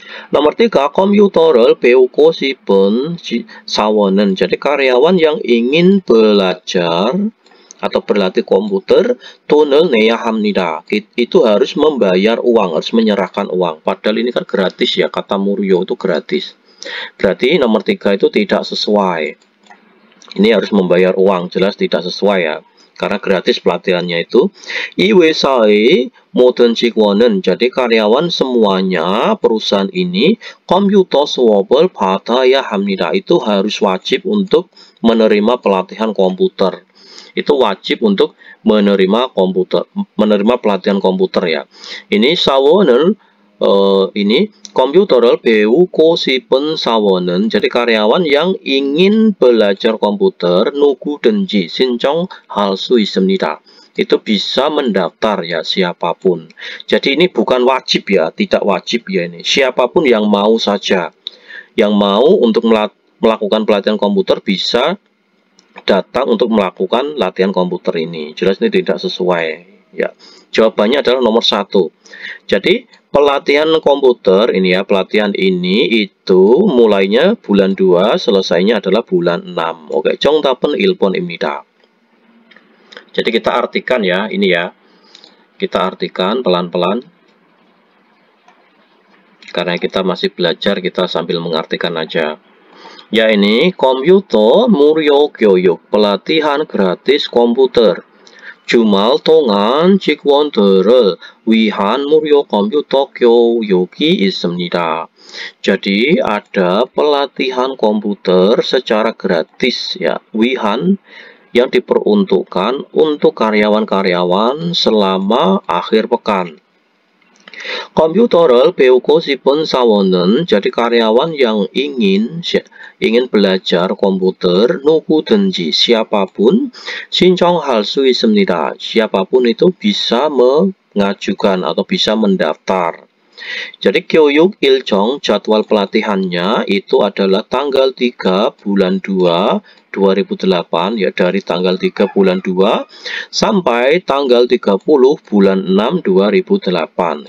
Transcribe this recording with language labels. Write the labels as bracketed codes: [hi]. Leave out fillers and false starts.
[id] Nomor 3, [ko] komputer을 배우고 싶은 사원은, [id] jadi karyawan yang ingin belajar atau berlatih komputer, [ko] 돈을 내야 합니다. [id] Itu harus membayar uang, harus menyerahkan uang. Padahal ini kan gratis ya, kata murio itu gratis. Berarti nomor 3 itu tidak sesuai. Ini harus membayar uang, jelas tidak sesuai ya. Karena gratis pelatihannya itu. [ko] 이 회사의 모든 직원은, [id] jadi karyawan semuanya perusahaan ini [ko] 컴퓨터 수업을 받아야 합니다. [id] Itu harus wajib untuk menerima pelatihan komputer. Itu wajib untuk menerima pelatihan komputer ya. [ko] Ini 사원을 ini komputer을 배우고 싶은 사원은, [id] jadi karyawan yang ingin belajar komputer [ko] 누구든지 신청할 수 있습니다. [id] itu bisa mendaftar ya, siapapun. Jadi ini bukan wajib ya, tidak wajib ya ini. Siapapun yang mau saja, yang mau untuk melakukan pelatihan komputer bisa datang untuk melakukan latihan komputer ini. Jelas ini tidak sesuai ya. Jawabannya adalah nomor 1. Jadi pelatihan komputer ini ya, pelatihan ini itu mulainya bulan 2, selesainya adalah bulan 6. [ko] Oke, 정답은 1번입니다. [id] Jadi kita artikan ya, ini ya. Kita artikan pelan-pelan. Karena kita masih belajar, kita sambil mengartikan aja. Ya ini, komputer [ko] 무료 교육, [id] pelatihan gratis komputer. [ko] 주말 동안 직원들을 위한 무료 컴퓨터 교육이 있습니다. [id] Jadi ada pelatihan komputer secara gratis ya, 위한 yang diperuntukkan untuk karyawan-karyawan selama akhir pekan. [ko] 컴퓨터를 배우고 싶은 사원은, [id] jadi karyawan yang ingin belajar komputer, [ko] 누구든지 [id] siapapun [ko] 신청할 수 있습니다. [id] Siapapun itu bisa mengajukan atau bisa mendaftar. Jadi [ko] 교육 일정, [id] jadwal pelatihannya itu adalah tanggal 3 bulan 2 2008 ya, dari tanggal 3 bulan 2 sampai tanggal 30 bulan 6 2008.